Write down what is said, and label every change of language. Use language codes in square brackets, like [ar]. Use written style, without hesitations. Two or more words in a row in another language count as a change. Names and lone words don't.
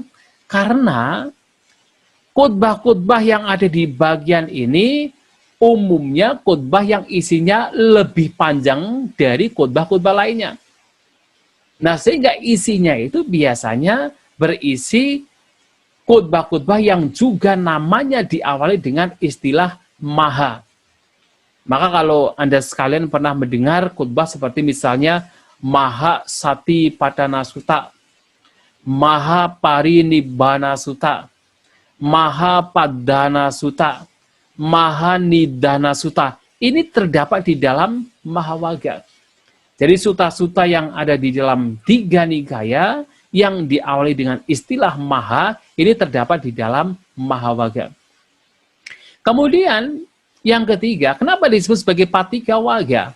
[id] Karena khotbah-khotbah yang ada di bagian ini umumnya khotbah yang isinya lebih panjang dari khotbah-khotbah lainnya. Nah, sehingga isinya itu biasanya berisi khotbah-khotbah yang juga namanya diawali dengan istilah maha. Maka kalau Anda sekalian pernah mendengar khotbah seperti misalnya Maha Sati Padana Sutta, Maha Parinibbana Sutta, Maha Padana Sutta, Maha Nidana Sutta, ini terdapat di dalam Mahawaga. Jadi suta-suta yang ada di dalam 3 nikaya yang diawali dengan istilah maha, ini terdapat di dalam Mahawaga. Kemudian yang ketiga, kenapa disebut sebagai patika waga?